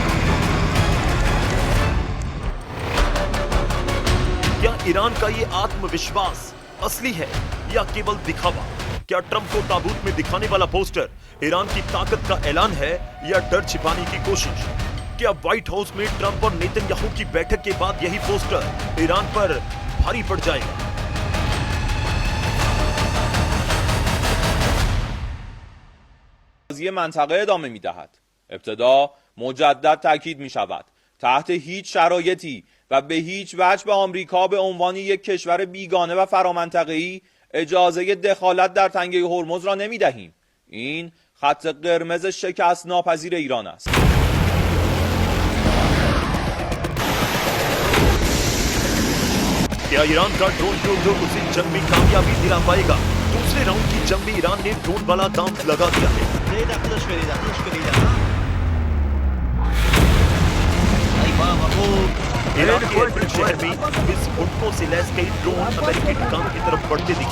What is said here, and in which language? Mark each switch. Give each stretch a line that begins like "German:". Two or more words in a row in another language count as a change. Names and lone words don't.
Hindi: क्या ईरान का ये आत्मविश्वास असली है या केवल दिखावा? क्या ट्रंप को ताबूत में दिखाने वाला पोस्टर ईरान की ताकत का ऐलान है या डर छिपाने की कोशिश? क्या व्हाइट हाउस में ट्रंप और नेतन्याहू की बैठक के बाद यही पोस्टर ईरान पर भारी पड़ जाएगा?
Persian: قضیه منطقه ادامه می‌دهد. ابتدا مجدد تاکید می‌شود تحت هیچ شرایطی و به هیچ وجه به آمریکا به عنوان یک کشور بیگانه و فرامنطقه‌ای اجازه دخالت در تنگه هرمز را نمی‌دهیم. این خط قرمز شکست ناپذیر ایران است.
Hindi: क्या ईरान का ड्रोन युद्ध उसे जंग में कामयाबी दिला पाएगा? दूसरे राउंड की जंग में ईरान ने ड्रोन वाला दांव लगा दिया है। ईरान के एरबिल शहर में विस्फोटकों से लैस कई ड्रोन अमेरिकी ठिकानों की तरफ बढ़ते दिखे।